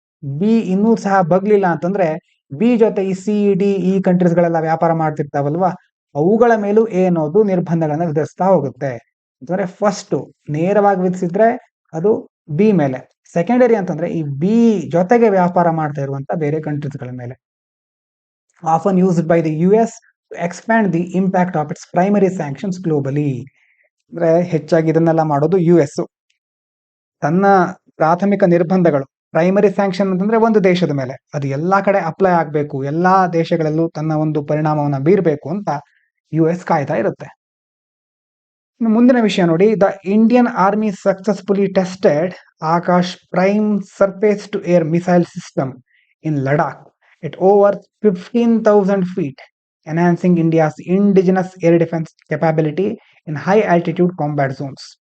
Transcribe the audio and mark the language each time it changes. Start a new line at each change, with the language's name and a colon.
Kannada: B ಇನ್ನೂ ಸಹ ಬಗ್ಲಿಲ್ಲ ಅಂತಂದ್ರೆ ಬಿ ಜೊತೆ ಈ CDE ಕಂಟ್ರೀಸ್ಗಳೆಲ್ಲ ವ್ಯಾಪಾರ ಮಾಡ್ತಿರ್ತಾವಲ್ವಾ, ಅವುಗಳ ಮೇಲೂ ಎ ಅನ್ನೋದು ನಿರ್ಬಂಧಗಳನ್ನ ವಿಧಿಸ್ತಾ ಹೋಗುತ್ತೆ. ಅಂತಂದ್ರೆ ಫಸ್ಟ್ ನೇರವಾಗಿ ವಿಧಿಸಿದ್ರೆ ಅದು ಬಿ ಮೇಲೆ, ಸೆಕೆಂಡರಿ ಅಂತಂದ್ರೆ ಈ ಬಿ ಜೊತೆಗೆ ವ್ಯಾಪಾರ ಮಾಡ್ತಾ ಇರುವಂತ ಬೇರೆ ಕಂಟ್ರೀಸ್ಗಳ ಮೇಲೆ.
English: Often used by the US to expand the impact of its primary sanctions globally.
Kannada: ಅಂದ್ರೆ ಹೆಚ್ಚಾಗಿ ಇದನ್ನೆಲ್ಲ ಮಾಡೋದು US. ತನ್ನ ಪ್ರಾಥಮಿಕ ನಿರ್ಬಂಧಗಳು, ಪ್ರೈಮರಿ ಸ್ಯಾಂಕ್ಷನ್ ಅಂತಂದ್ರೆ ಒಂದು ದೇಶದ ಮೇಲೆ, ಅದು ಎಲ್ಲಾ ಕಡೆ ಅಪ್ಲೈ ಆಗ್ಬೇಕು, ಎಲ್ಲಾ ದೇಶಗಳಲ್ಲೂ ತನ್ನ ಒಂದು ಪರಿಣಾಮವನ್ನ ಬೀರ್ಬೇಕು ಅಂತ US ಕಾಯ್ತಾ ಇರುತ್ತೆ. ಮುಂದಿನ ವಿಷಯ ನೋಡಿ,
English: The Indian army successfully tested Akash prime surface to air missile system in Ladakh at over 15,000 feet, enhancing India's indigenous air defence capability in high altitude combat zones.